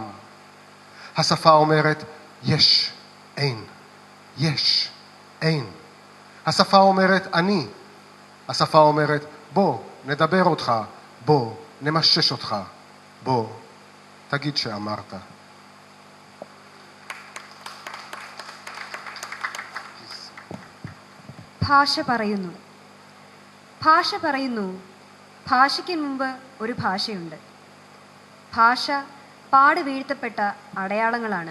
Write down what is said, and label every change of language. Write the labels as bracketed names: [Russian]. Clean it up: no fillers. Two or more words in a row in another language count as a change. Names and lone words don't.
[Hebrew] השפה אומרת, יש, אין. יש, אין. השפה אומרת, אני. השפה אומרת, בוא, נדבר אותך. בוא, נמשש אותך. בוא, תגיד שאמרת. [Malayalam] ഭാഷ പറയുന്നു. ഭാഷ പറയുന്നു, ഭാഷയ്ക്ക് മുമ്പ് ഒരു ഭാഷയുണ്ട്. ഭാഷ പാട് വീഴ്ത്തപ്പെട്ട അടയാളങ്ങളാണ്.